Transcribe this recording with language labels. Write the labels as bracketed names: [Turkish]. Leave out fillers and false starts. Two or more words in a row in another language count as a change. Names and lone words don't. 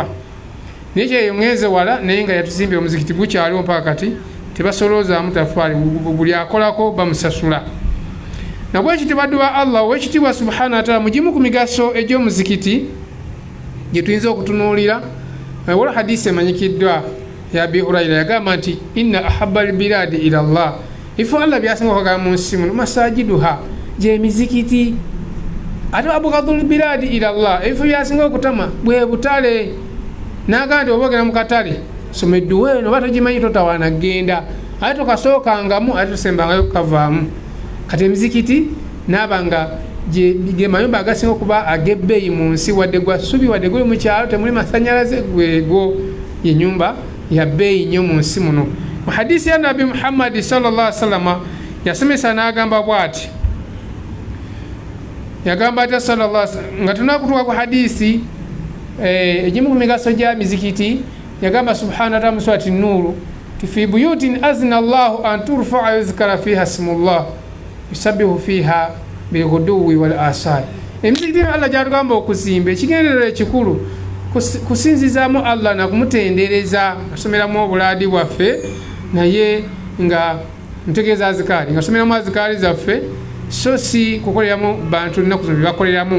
[Ganda] Naye kyeyongeze wala naye nga yatuzimbye omuzikiti gukyaliwo mpaka kati tebasolozaamu tafaali, buli akolako bamusasula. Nabwekitibwa dduwa Allah ow'ekitiibwa [Arabic] سبحانه وتعالى [Ganda] mugimu ku migaso egy'omuzikiti gye tuyinza okutunuulira. Waliwo hadisi emanyikiddwa ya Abi Hurayra yagamba nti [Arabic] إن أحب البلاد إلى الله, [Ganda] ifo Allah byasinga okugamba mu nsi muno masajiduha gy'emizikiti. Ate [Arabic] أبغض البلاد إلى الله, [Ganda] ifo byasinga okutama bwe butale. N'agamba nti oba ogenda mu katale soma edduwa eno oba togimanyi totawaana genda ate tokasookangamu ate tosembangayo kukavaamu. Kati emizikiti n'abanga ge mayumba agasinga okuba ag'ebbeeyi mu nsi, wadde gwa ssubi wadde guli mu kyalo temuli masanyalaze, gwego ye nyumba ya bbeeyi nnyo mu nsi muno. Mu hadisi ya Nabi Muhammad [Arabic] صلى الله عليه وسلم [Ganda] yasomesa n'agamba bw'ati, yagamba ati [Arabic] صلى الله عليه وسلم [Ganda] nga tunakutuuka ku hadisi egimu ku migaso gya mizikiti yagamba [Arabic] سبحانه وتعالى [Ganda] mu surati An-Nur [Arabic] في بيوت أذن الله أن ترفع يذكر فيها اسم الله يسبح فيها بالغدو والآصال. [Ganda] Emizikiti Allah gyatugamba okuzimba ekigendererwa ekikulu kusinzizaamu Allah na kumutendereza. Asomeramu obulaadi bwaffe naye nga ntegeeza azikaali nga someramu azikaali zaffe so si kukoleramu bantu nnaku zino bakoleramu.